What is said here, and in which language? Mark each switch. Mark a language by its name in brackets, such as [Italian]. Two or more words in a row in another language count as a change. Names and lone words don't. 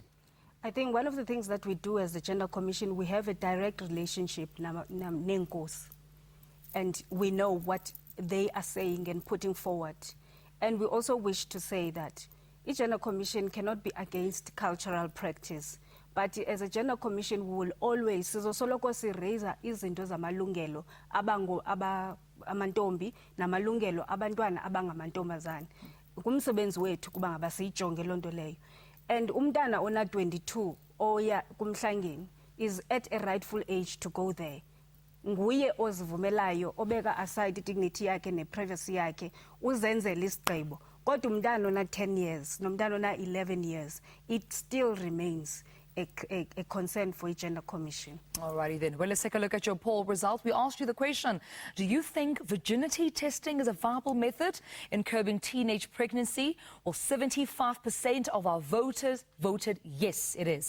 [English] I think one of the things that we do as the Gender Commission, we have a direct relationship Nenkos, and we know what they are saying and putting forward. And we also wish to say that the Gender Commission cannot be against cultural practice, but as a Gender Commission, we will always raise [Xhosa] izinto zamalungelo amantombi namalungelo abantwana abangamantombazane. Kumsebenzi wethu kuba ngaba siyijonge lonto leyo. [English] And [Xhosa] umntana ona 22 oya kumhlangeni [English] is at a rightful age to go there. [Xhosa] Nguye ozivumelayo obeka [English] aside dignity [Xhosa] yakhe ne-privacy yakhe uzenzela isigqibo. Kodwa umntana ona 10 [English] years [Xhosa] nomntana ona 11 [English] years, it still remains a concern for a gender commission. Alrighty then. Well, let's take a look at your poll results. We asked you the question, do you think virginity testing is a viable method in curbing teenage pregnancy? Well, 75% of our voters voted yes, it is.